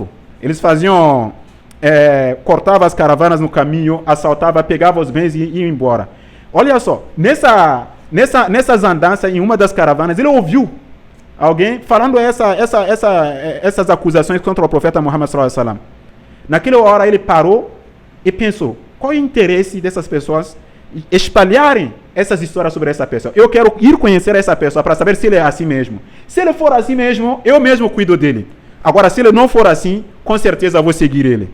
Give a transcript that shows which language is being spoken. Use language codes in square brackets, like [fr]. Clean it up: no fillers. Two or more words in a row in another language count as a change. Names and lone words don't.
[pt] Eles faziam, cortavam as caravanas no caminho, assaltavam, pegavam os bens e iam embora. Olha só, nessas andanças, em uma das caravanas, ele ouviu alguém falando essas acusações contra o profeta Muhammad [ar] صلى الله عليه وسلم. [pt] Naquela hora ele parou e pensou, qual é o interesse dessas pessoas espalharem essas histórias sobre essa pessoa? Eu quero ir conhecer essa pessoa para saber se ele é assim mesmo. Se ele for assim mesmo, eu mesmo cuido dele. Agora, se ele não for assim, com certeza eu vou seguir ele.